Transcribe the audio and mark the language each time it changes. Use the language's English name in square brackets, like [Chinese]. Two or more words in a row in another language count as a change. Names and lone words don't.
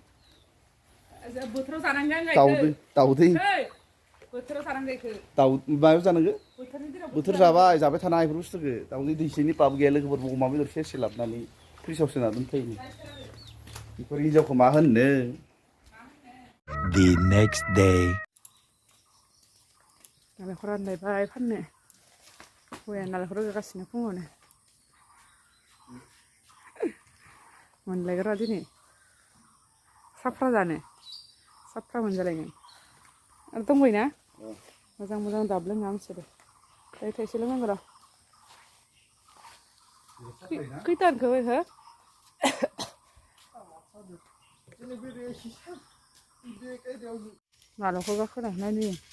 [Bodo] दाउदै मायाव जानांगो बोथोर जाबाय थानाय बेफोर बुस्थुखौ दाउदै दैसेनि पाप गैया लोगोफोर अमा बेदर सेरसे लाबोनानै फ्रिजाव सोना दोनफैनो बेफोर हिन्जावखौ मा होननो [English] The next day. [Bodo] नालेंखर रानलायबाय फाननो हौवाया नालेंखर रोगागासिनो फुङावनो मोनलायग्रा दिनै साफ्रा जानो साफ्रा मोनजालायगोन आरो दंबाय ना मोजां दाब लोङा मिथिदो थाइसे लोंनांगौ र' खैथानखौ हो नालेंखर गाखोना नायनो